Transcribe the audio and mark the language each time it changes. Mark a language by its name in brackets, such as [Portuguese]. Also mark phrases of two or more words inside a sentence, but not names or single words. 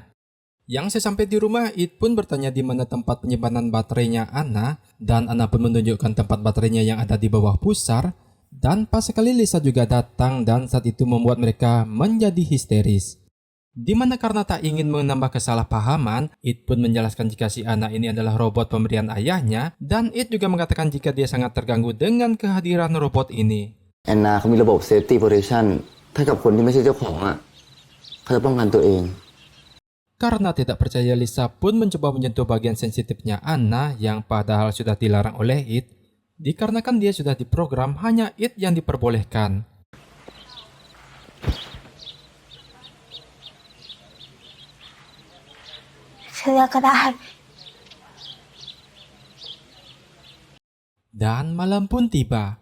[Indonesian] Yang sesampai di rumah, It pun bertanya di mana tempat penyimpanan baterainya Anna, dan Anna pun menunjukkan tempat baterainya yang ada di bawah pusar, dan pas sekali Lisa juga datang dan saat itu membuat mereka menjadi histeris. Di mana karena tak ingin menambah kesalahpahaman, It pun menjelaskan jika si Anna ini adalah robot pemberian ayahnya, dan It juga mengatakan jika dia sangat terganggu dengan kehadiran robot ini. [Thai] แอนนาเขามีระบบ [English] Safety Protection [Thai] ถ้ากับคนที่ไม่ใช่เจ้าของอ่ะเขาจะป้องกันตัวเอง [Indonesian] Karena tidak percaya, Lisa pun mencoba menyentuh bagian sensitifnya Anna yang padahal sudah dilarang oleh It, dikarenakan dia sudah diprogram hanya It yang diperbolehkan. Dan malam pun tiba.